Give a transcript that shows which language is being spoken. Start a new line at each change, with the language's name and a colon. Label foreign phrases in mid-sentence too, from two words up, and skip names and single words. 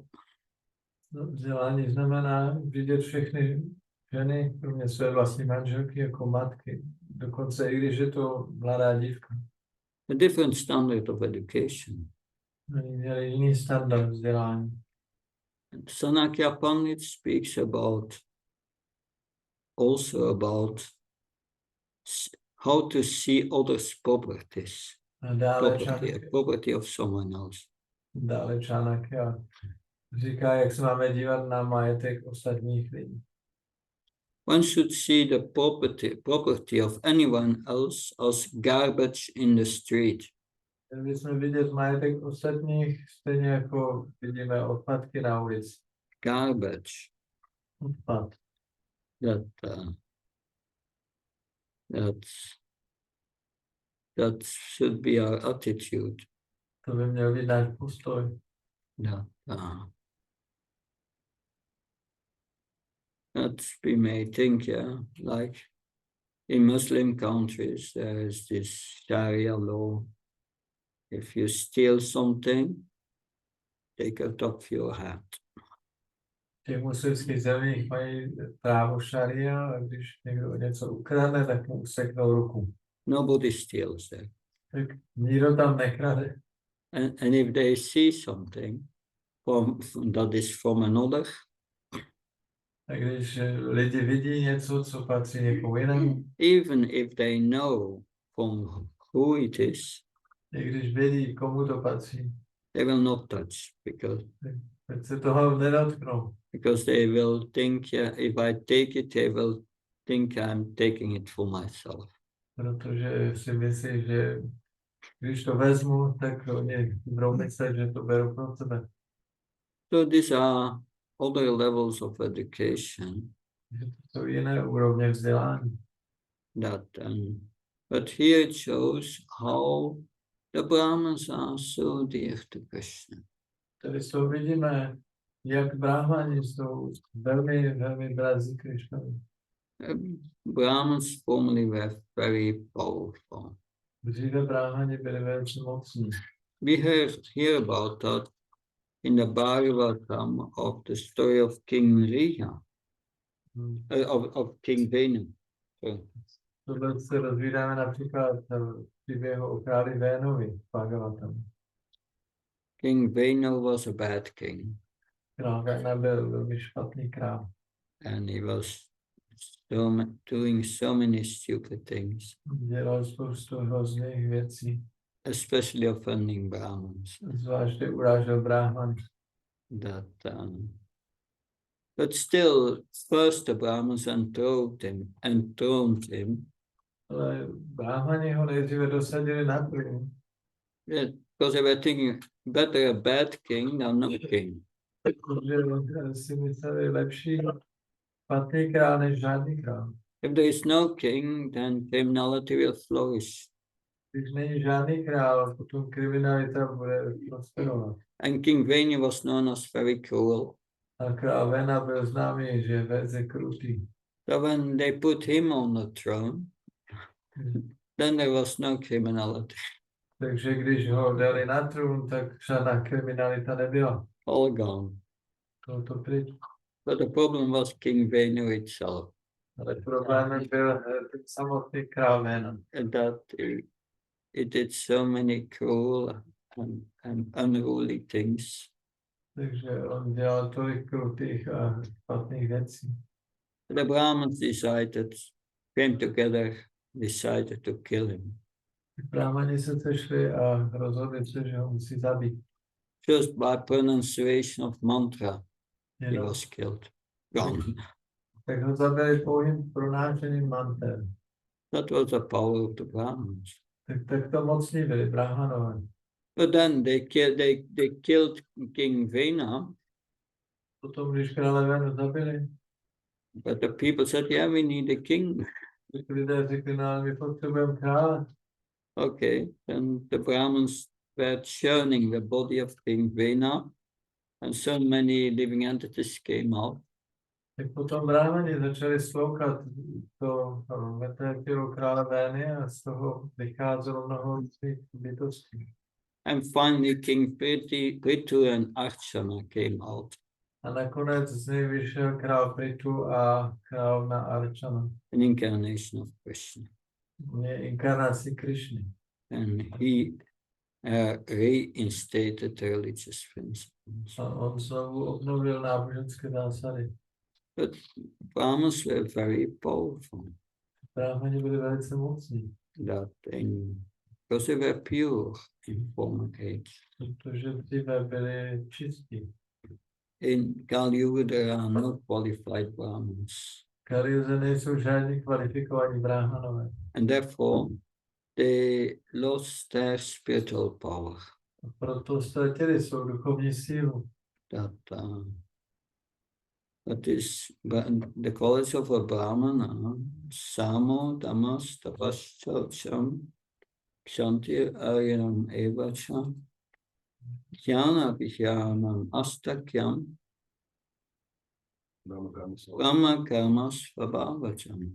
Czech: Vzdělání znamená vidět všechny ženy, kromě své vlastní manželky, jako matky. Dokonce i když je to mladá dívka.
English: A different standard of education.
Czech: Oni měli jiný standard vzdělání.
English: And Sanakya Pandit speaks also about how to see others' properties, property of someone else.
Czech: Dále Čanakya říká, jak se máme dívat na majetek ostatních lidí.
English: One should see the property of anyone else as garbage in the street.
Czech: Měli bychom vidět majetek ostatních, stejně jako vidíme odpadky na ulici.
English: Garbage.
Czech: Odpad.
English: That should be our attitude.
Czech: To by měl být náš postoj.
English: That we may think, like in Muslim countries, there is this Sharia law. If you steal something, they cut off your head.
Czech: V těch muslimských zemích mají právo šaria a když někdo něco ukradne, tak mu useknou ruku.
English: Nobody steals there.
Czech: Tak nikdo tam nekrade.
English: And if they see something that is from another,
Czech: a když lidi vidí něco, co patří někomu jinému,
English: even if they know from who it is,
Czech: i když vědí, komu to patří,
English: they will not touch
Czech: tak se toho nedotknou.
English: Because they will think, if I take it, they will think I'm taking it for myself.
Czech: Protože si myslí, že když to vezmu, tak oni budou myslet, že to beru pro sebe.
English: So these are other levels of education.
Czech: To jsou jiné úrovně vzdělání.
English: But here it shows how the Brahmins are so dear to Krishna.
Czech: Tady vidíme, jak brahmani jsou velmi, velmi drazí Krishnovi.
English: Brahmins formerly were very powerful.
Czech: Dříve brahmani byli velice mocní.
English: We hear about that in the Bhagavatam of the story of King Riha, of King Venu.
Czech: Tohle se rozvídáme například v příběhu o králi Vénovi v Bhagavatam.
English: King Venu was a bad king.
Czech: Král Véna byl velmi špatný král.
English: And he was doing so many stupid things.
Czech: Dělal spoustu hrozných věcí.
English: Especially offending Brahmins.
Czech: Zvláště urážel brahmany.
English: But still, first the Brahmins enthroned him.
Czech: Ale brahmani ho nejdříve dosadili na trůn.
English: Yeah, because they were thinking, better a bad king than no king.
Czech: Protože si mysleli lepší špatný král než žádný král.
English: If there is no king, then criminality will flourish.
Czech: Když není žádný král, potom kriminalita bude prosperovat.
English: And King Venu was known as very cruel.
Czech: A král Vena byl známý, že je velice krutý.
English: So when they put him on the throne, then there was no criminality.
Czech: Takže když ho dali na trůn, tak žádná kriminalita nebyla.
English: All gone.
Czech: To pryč.
English: But the problem was King Venu itself.
Czech: Ale problémem byl ten samotný král Vena.
English: That it did so many cruel and unruly things.
Czech: Takže on dělal tolik krutých a špatných věcí.
English: The Brahmins came together, decided to kill him.
Czech: Brahmani se sešli a rozhodli se, že ho musí zabít.
English: Just by pronunciation of mantra, he was killed. Gone.
Czech: Tak ho zabili pouhým pronášením manter.
English: That was the power of the Brahmins.
Czech: Tak to mocní byli brahmanové.
English: But then they killed King Vena.
Czech: Potom, když krále Venu zabili,
English: but the people said, yeah, we need a king.
Czech: Lidé řekli, no, my potřebujeme krále.
English: Okay, then the Brahmins were churning the body of King Vena, and so many living entities came out.
Czech: Tak potom brahmani začali sloukat to mrtvé tělo krále Vény a z toho vycházelo mnoho bytostí.
English: And finally King Prithu and Archana came out.
Czech: A nakonec z něj vyšel král Prithu a královna Archana.
English: An incarnation of Krishna.
Czech: Je inkarnací Krišny.
English: reinstated religious principles.
Czech: A on znovu obnovil náboženské zásady.
English: But Brahmins were very powerful.
Czech: Brahmani byli velice mocní,
English: Because they were pure in former age.
Czech: protože dříve byli čistí.
English: In Kali Yuga there are no qualified Brahmins.
Czech: V Kaliuze nejsou žádní kvalifikovaní brahmanové.
English: And therefore they lost their spiritual power.
Czech: A proto ztratili svou duchovní sílu.
English: That is the qualities of a Brahmana,
Sanskrit: Samo, Tamas, Tapasya, Kshanti, Aryanam, Evacha, Jnana, Vijnanam, Astakyam, Brahma, Karma, Svabhavacham.